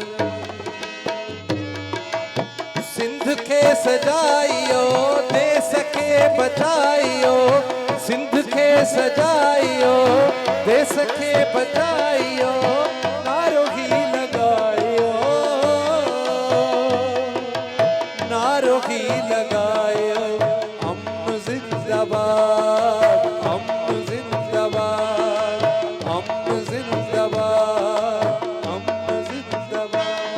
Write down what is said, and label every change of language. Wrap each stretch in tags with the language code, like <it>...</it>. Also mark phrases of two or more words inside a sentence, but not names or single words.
<sd>सिंध खे सजाइयो, देश खे बचाइयो, सिंध खे सजाइयो, देश खे बचाइयो, नारो ही लगायो, नारो ही लगायो।</sd> <ur>हम जिंदाबाद, हम जिंदाबाद, हम जिंदाबाद, हम जिंदाबाद।</ur>